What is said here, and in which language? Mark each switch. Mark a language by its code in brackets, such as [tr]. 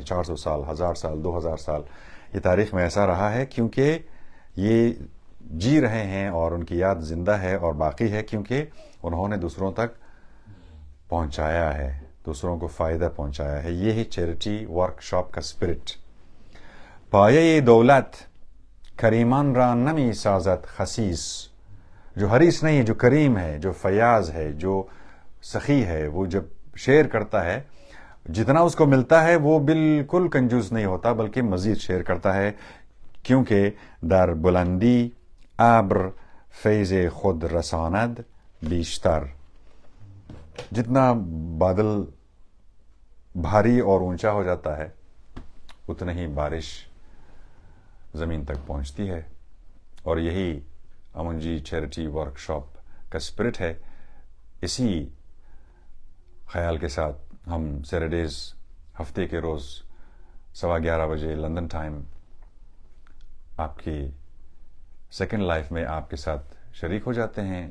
[ur] 400 سال، 1000 سال، 2000 سال یہ تاریخ میں ایسا رہا ہے کیونکہ یہ جی رہے ہیں اور ان کی یاد زندہ ہے اور باقی ہے، کیونکہ انہوں نے دوسروں تک پہنچایا ہے، دوسروں کو فائدہ پہنچایا ہے. یہی چیریٹی ورک شاپ کا اسپرٹ. [fa] پایه دولت کریمان را نمی سازد خسیس. [ur] جو حریص نہیں ہے، جو کریم ہے، جو فیاض ہے، جو سخی ہے، وہ جب شیئر کرتا ہے جتنا اس کو ملتا ہے وہ بالکل کنجوس نہیں ہوتا بلکہ مزید شیئر کرتا ہے. [fa] کیونکہ در بلندی ابر فیض خود رساند بیشتر. [ur] جتنا بادل بھاری اور اونچا ہو جاتا ہے اتنا ہی بارش زمین تک پہنچتی ہے. اور یہی امن جی چیریٹی ورک شاپ کا اسپرٹ ہے. اسی خیال کے ساتھ ہم سیٹرڈیز ہفتے کے روز 11:15 بجے لندن ٹائم آپ کی سیکنڈ لائف میں آپ کے ساتھ شریک ہو جاتے ہیں.